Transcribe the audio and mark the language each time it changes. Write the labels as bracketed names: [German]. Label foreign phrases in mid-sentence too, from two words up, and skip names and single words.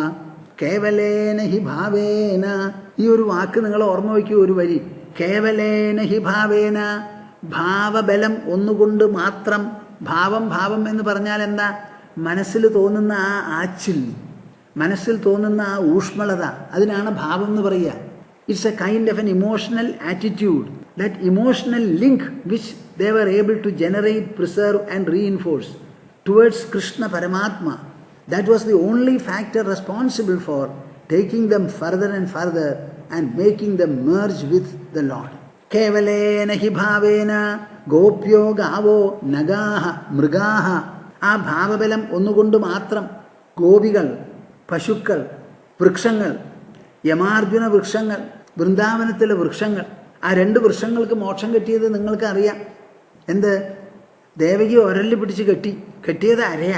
[Sanskrit] കേവലേന ഹി ഭാവേന, [Malayalam] ഈ ഒരു വാക്ക് നിങ്ങൾ ഓർമ്മ വയ്ക്കൂ. ഒരു വരി, [Sanskrit] കേവലേന ഹി ഭാവേന, [Malayalam] ഭാവബലം ഒന്നുകൊണ്ട് മാത്രം. ഭാവം എന്ന് പറഞ്ഞാൽ എന്താ? മനസ്സിൽ തോന്നുന്ന ആ ആച്ചിൽ, മനസ്സിൽ തോന്നുന്ന ആ ഊഷ്മളത, അതിനാണ് ഭാവം എന്ന് പറയുക. [English] It's a kind of an emotional attitude, that emotional link which they were able to generate, preserve and reinforce towards Krishna Paramatma. That was the only factor responsible for taking them further and further and making them merge with the Lord. [Sanskrit] Kevalena hi bhavena gopyo gavo nagaha mൃഗാഹ. [Malayalam] ആ ഭാവബലം ഒന്നുകൊണ്ട് മാത്രം ഗോപികൾ, പശുക്കൾ, വൃക്ഷങ്ങൾ, യമാർജുന വൃക്ഷങ്ങൾ, വൃന്ദാവനത്തിലെ വൃക്ഷങ്ങൾ, ആ രണ്ട് വൃക്ഷങ്ങൾക്ക് മോക്ഷം കിട്ടിയത് നിങ്ങൾക്ക് അറിയാം. എന്ത്? ദേവകി ഒരല് പിടിച്ച് കെട്ടിയത് അരയാ.